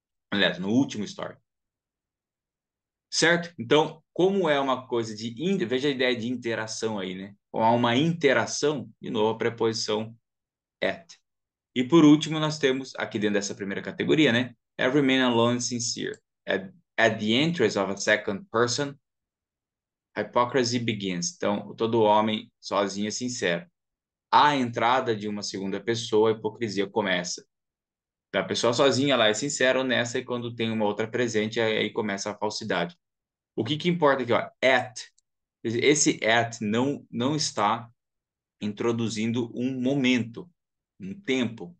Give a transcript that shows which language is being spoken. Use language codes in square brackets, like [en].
[pt] Aliás, no último story. Certo? Então, como é uma coisa veja a ideia de interação aí, né? Como há uma interação, de novo a preposição at. E por último, nós temos aqui dentro dessa primeira categoria, né? [en] Every man alone is sincere. At the entrance of a second person, hypocrisy begins. [pt] Então, todo homem sozinho é sincero. À entrada de uma segunda pessoa, a hipocrisia começa. Então, a pessoa sozinha lá é sincera, honesta, e quando tem uma outra presente, aí começa a falsidade. O que importa aqui, ó, at. Esse at não está introduzindo um momento, um tempo.